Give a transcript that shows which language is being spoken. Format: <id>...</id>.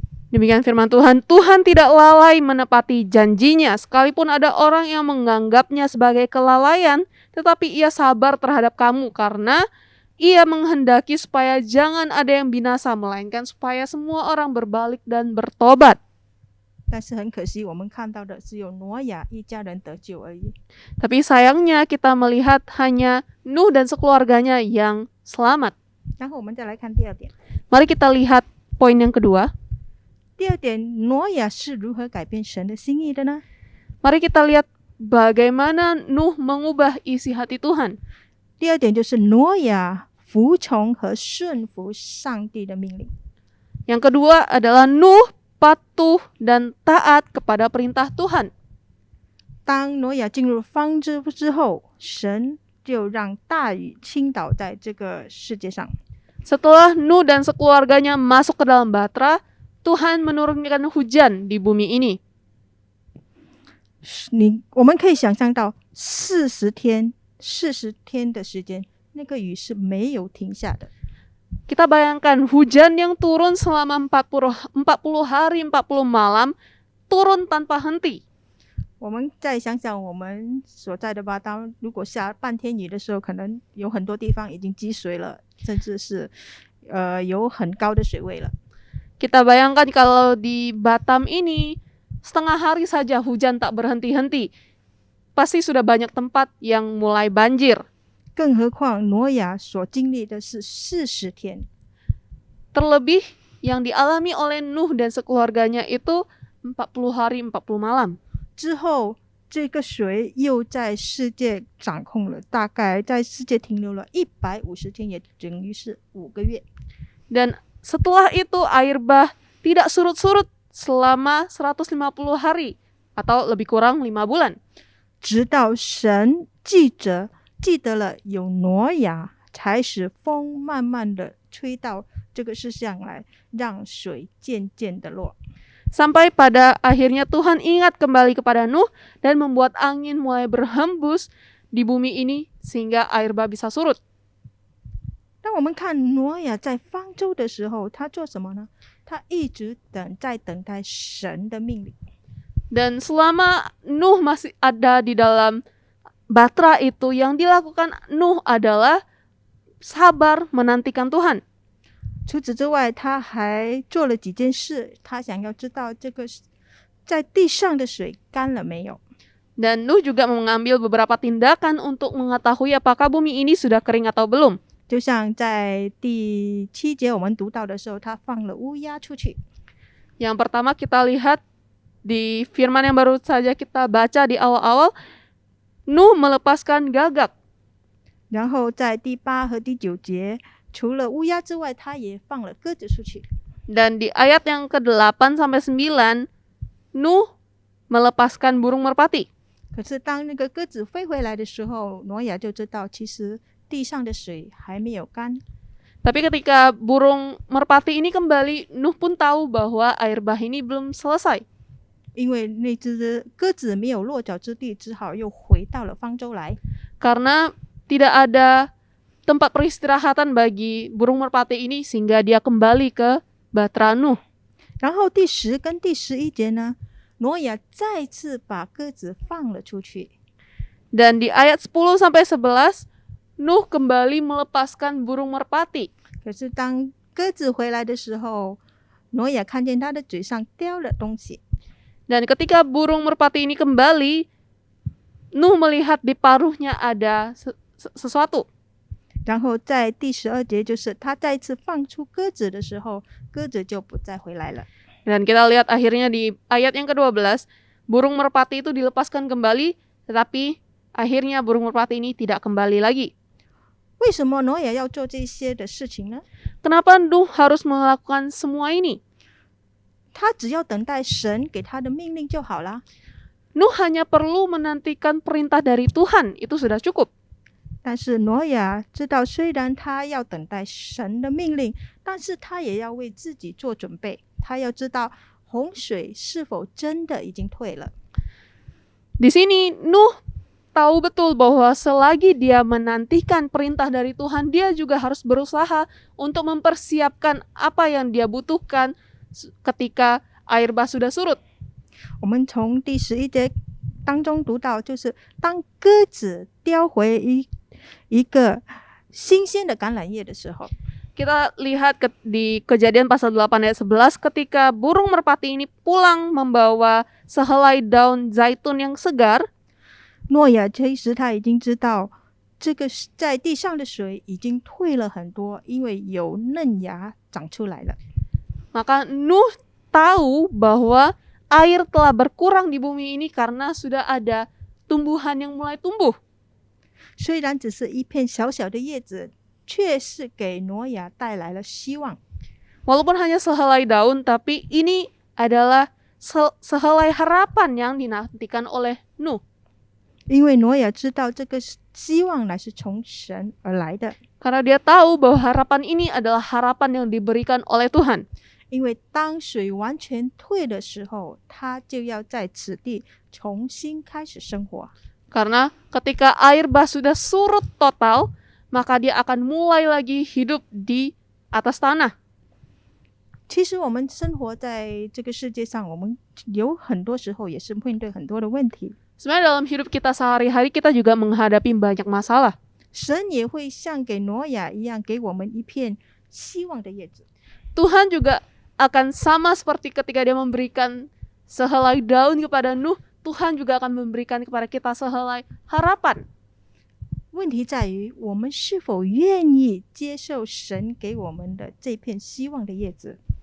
<id>Demikian firman Tuhan, Tuhan tidak lalai menepati janjinya, sekalipun ada orang yang menganggapnya sebagai kelalaian, tetapi ia sabar terhadap kamu karena ia menghendaki supaya jangan ada yang binasa, melainkan supaya semua orang berbalik dan bertobat.</id> <zh>但是很可惜，我们看到的只有挪亚一家人得救而已。</zh> <id>Tapi sayangnya kita melihat hanya Nuh dan sekeluarganya yang selamat.</id> <zh>然后我们再来看第二点。</zh> <id>Mari kita lihat poin yang kedua.</id> <zh>第二点，挪亚是如何改变神的心意的呢？</zh> <id>Mari kita lihat bagaimana Nuh mengubah isi hati Tuhan.</id> <zh>第二点就是挪亚服从和顺服上帝的命令。</zh> <id>Yang kedua adalah Nuh patuh dan taat kepada perintah Tuhan.</id> <zh>当挪亚进入方舟之后，神就让大雨倾倒在这个世界上。</zh> <id>Setelah Nuh dan sekeluarganya masuk ke dalam Bahtera, Tuhan menurunkan hujan di bumi ini.</id> <zh>我们可以想象到40天 40天的时间，那个雨是没有停下的。</zh> <id>Kita bayangkan hujan yang turun selama 40 hari 40 malam turun tanpa henti.</id> <zh>我们再想想我们所在的巴当，如果下半天雨的时候，可能有很多地方已经积水了，甚至是有很高的水位了。</zh> <id>Kita bayangkan kalau di Batam ini setengah hari saja hujan tak berhenti-henti. Pasti sudah banyak tempat yang mulai banjir.</id> <zh>更何况挪亚所经历的是40天，</zh> <id>Terlebih yang dialami oleh Nuh dan sekeluarganya itu 40 hari 40 malam.</id> <zh>之后这个水又在世界掌控了，大概在世界停留了150天，也等于是5个月。</zh> <id>Dan setelah itu air bah tidak surut-surut selama 150 hari atau lebih kurang 5 bulan.</id> <zh>直到神记得了有挪亚，才使风慢慢的吹到这个世上来，让水渐渐的落。</zh> <id>Sampai pada akhirnya Tuhan ingat kembali kepada Nuh dan membuat angin mulai berhembus di bumi ini sehingga air bah bisa surut.</id> <zh>当我们看挪亚在方舟的时候，他做什么呢？他一直在等待神的命令。</zh> <id>Dan selama Nuh masih ada di dalam batra itu, yang dilakukan Nuh adalah sabar menantikan Tuhan.</id> <zh>除此之外，他还做了几件事，他想要知道这个在地上的水干了没有。</zh> <id>Dan Nuh juga mengambil beberapa tindakan untuk mengetahui apakah bumi ini sudah kering atau belum.</id> <zh>就像在第7节我们读到的时候，他放了乌鸦出去。</zh> <id>Yang pertama kita lihat di firman yang baru saja kita baca di awal-awal, Nuh melepaskan gagak.</id> <zh>然后在第8和第9节，除了乌鸦之外，他也放了鸽子出去。</zh> <id>Dan di ayat yang ke-8 sampai 9, Nuh melepaskan burung merpati.</id> <zh>可是当那个鸽子飞回来的时候，挪亚就知道，其实地上的水还没有干。</zh> <id>Tapi ketika burung merpati ini kembali, Nuh pun tahu bahwa air bah ini belum selesai.</id> <zh>因为那只鸽子没有落脚之地，只好又回到了方舟来。</zh> <id>Karena tidak ada tempat peristirahatan bagi burung merpati ini sehingga dia kembali ke batra Nuh.</id> <zh>然后第10跟第11节呢，挪亚再次把鸽子放了出去。</zh> <id>Dan di ayat 10 sampai 11, Nuh kembali melepaskan burung merpati.</id> <zh>可是当鸽子回来的时候，挪亚看见它的嘴上叼了东西。</zh> <id>Dan ketika burung merpati ini kembali, Nuh melihat di paruhnya ada sesuatu.</id> <zh>然后在第12节，就是他再次放出鸽子的时候，鸽子就不再回来了。</zh> <id>Dan kita lihat akhirnya di ayat yang ke-12, burung merpati itu dilepaskan kembali, tetapi akhirnya burung merpati ini tidak kembali lagi.</id> <zh>为什么挪亚要做这些的事情呢？</zh> <id>Kenapa Nuh harus melakukan semua ini?</id> <zh>他只要等待神给他的命令就好了。</zh> <id>Nuh hanya perlu menantikan perintah dari Tuhan, itu sudah cukup.</id> <zh>但是挪亚知道，虽然他要等待神的命令，但是他也要为自己做准备。他要知道洪水是否真的已经退了。</zh> <id>Di sini Nuh tahu betul bahwa selagi dia menantikan perintah dari Tuhan, dia juga harus berusaha untuk mempersiapkan apa yang dia butuhkan ketika air bah sudah surut.</id> <zh>我们从第11节当中读到，就是当鸽子叼回一个新鲜的橄榄叶的时候，</zh> <id>Kita lihat di Kejadian pasal 8 ayat 11, ketika burung merpati ini pulang membawa sehelai daun zaitun yang segar,</id> <zh>诺亚其实他已经知道，这个在地上的水已经退了很多，因为有嫩芽长出来了。</zh> <id>maka Nuh tahu bahwa air telah berkurang di bumi ini karena sudah ada tumbuhan yang mulai tumbuh.</id> <zh>虽然只是一片小小的叶子，却是给挪亚带来了希望。</zh> <id>Walaupun hanya sehelai daun, tapi ini adalah sehelai harapan yang dinantikan oleh Nuh.</id> <zh>因为挪亚知道这个希望乃是从神而来的，</zh> <id>Karena dia tahu bahwa harapan ini adalah harapan yang diberikan oleh Tuhan.</id> <zh>因为当水完全退的时候，他就要在此地重新开始生活。</zh> <id>Karena ketika air bah sudah surut total, maka dia akan mulai lagi hidup di atas tanah.</id> <zh>其实我们生活在这个世界上，我们有很多时候也是面对很多的问题。</zh> <id>Sebenarnya dalam hidup kita sehari-hari kita juga menghadapi banyak masalah.</id> <zh>神也会像给挪亚一样，给我们一片希望的叶子。</zh> <id>Tuhan juga akan sama seperti ketika dia memberikan sehelai daun kepada Nuh, Tuhan juga akan memberikan kepada kita sehelai harapan.</id> <zh>问题在于我们是否愿意接受神给我们的这片希望的叶子。</zh>